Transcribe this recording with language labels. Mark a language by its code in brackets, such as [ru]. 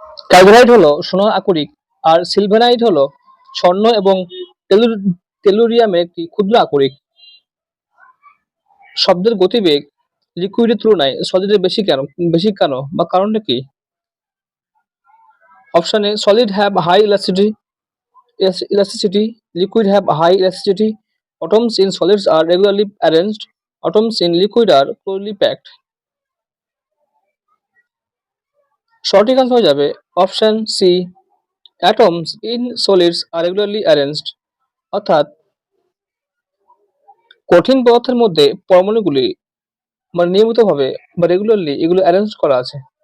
[bn] ক্যালভারাইট হলো সোনার আকরিক, আর সিলভানাইট হলো স্বর্ণ এবং টেলুরিয়ামের একটি ক্ষুদ্র আকরিক। শব্দের গতিবেগ লিকুইডের তুলনায় সলিডের বেশি কেন বা কারণটা কি? [en] Option A, solid have high elasticity, liquid have high elasticity, atoms in solids are regularly arranged, atoms in liquid are closely packed. [bn] সঠিক আনসার হয়ে যাবে option C, [en] atoms in solids are regularly arranged, [bn] অর্থাৎ কঠিন পদার্থের মধ্যে পরমাণুগুলি মানে নিয়মিতভাবে বা রেগুলারলি এগুলো অ্যারেঞ্জ করা আছে।